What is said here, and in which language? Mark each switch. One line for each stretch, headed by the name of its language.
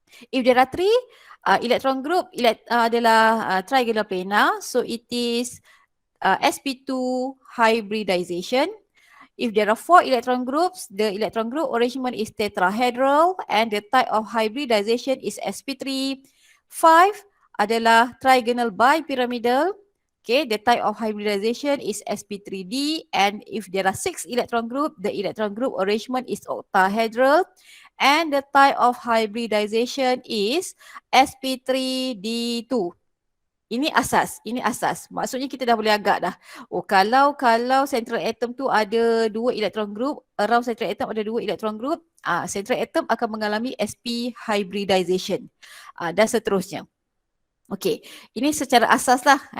English: If there are three electron group
Malay: adalah
English: trigonal planar, so it is sp2 hybridization. If there are 4 electron groups, the electron group arrangement is tetrahedral and the type of hybridization is sp3.
Malay: 5 adalah trigonal bipyramidal.
English: Okay, the type of hybridization is sp3d, and if there are 6 electron group, the electron group arrangement is octahedral and the type of hybridization is sp3d2.
Malay: Ini asas. Maksudnya kita dah boleh agak dah. Oh, kalau central atom tu ada 2 electron group, around central atom ada 2 electron group, central atom akan mengalami sp hybridization. Dan seterusnya. Okey, ini secara asas lah.